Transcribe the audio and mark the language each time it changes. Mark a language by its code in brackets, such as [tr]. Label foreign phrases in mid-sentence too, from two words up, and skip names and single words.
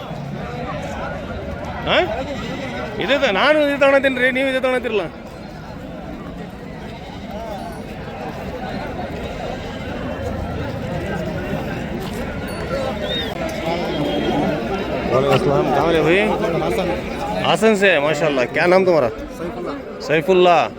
[kn] ಹಾಂ ಇದೇ ನಾನು ಇದು ತಗೊಳತ್ತೀನಿ ರೀ. ನೀವು ಇದೇ ತಗೊಳತ್ತೀರಲ್ಲ? [hi] वालेकुम कहाँ है भाई? हासन से माशाल्लाह. क्या नाम तुम्हारा? सैफुल्ला.